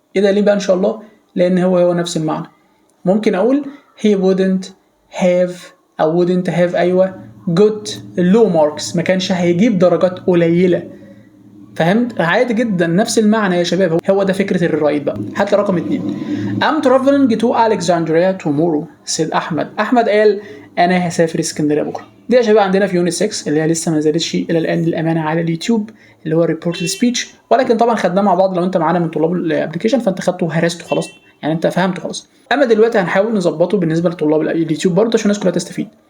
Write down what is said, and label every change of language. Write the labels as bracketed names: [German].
[Arabic] ايه ده ليه بقى ان شاء الله؟ لان هو نفس المعنى. ممكن اقول [English] he wouldn't have [Arabic] او [English] wouldn't have [Arabic] ايوه [English] got low marks، [Arabic] ما كانش هيجيب درجات قليله. فهمت؟ عادي جدا نفس المعنى يا شباب. هو ده فكره الرايت بقى. هات لي رقم 2. [English] I'm traveling to Alexandria tomorrow said Ahmed. [Arabic] احمد قال انا هسافر اسكندريه بكره. دي يا شباب عندنا في يونت 6 اللي هي لسه ما نزلتش الى الان للامانه على اليوتيوب، اللي هو ريبورتد سبيتش، ولكن طبعا خدناه مع بعض. لو انت معانا من طلاب الابلكيشن فانت خدته وهرسته خلاص، يعني انت فهمته خلاص. اما دلوقتي هنحاول نظبطه بالنسبه لطلاب اليوتيوب برضه عشان الناس كلها تستفيد.